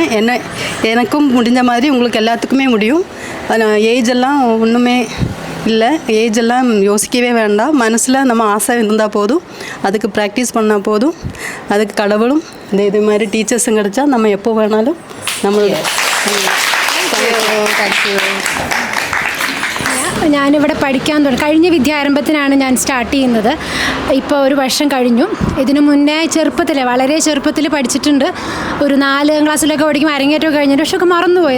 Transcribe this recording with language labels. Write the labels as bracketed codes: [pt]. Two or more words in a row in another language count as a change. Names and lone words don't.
[ta] எனக்கும் முடிஞ்ச மாதிரி உங்களுக்கு எல்லாத்துக்குமே முடியும். ஏஜ் எல்லாம் ஒன்றுமே இல்லை. ஏஜ் எல்லாம் யோசிக்கவே வேண்டாம். மனசில் நம்ம ஆசை இருந்தால் போதும், அதுக்கு ப்ராக்டிஸ் பண்ணால் போதும். அதுக்கு கடவுளும் இது மாதிரி டீச்சர்ஸும் கிடச்சா நம்ம எப்போ வேணாலும் நம்மளோட. [ml] ഞാനിവിടെ പഠിക്കാൻ തുടങ്ങി കഴിഞ്ഞ വിദ്യാരംഭത്തിനാണ് ഞാൻ സ്റ്റാർട്ട് ചെയ്യുന്നത്. ഇപ്പോൾ 1 വർഷം കഴിഞ്ഞു. ഇതിനു മുന്നേ വളരെ ചെറുപ്പത്തിൽ പഠിച്ചിട്ടുണ്ട്. ഒരു 4ാം ക്ലാസ്സിലൊക്കെ പഠിക്കുമ്പോൾ അരങ്ങേറ്റം കഴിഞ്ഞിട്ട് പക്ഷെ ഒക്കെ മറന്നുപോയി.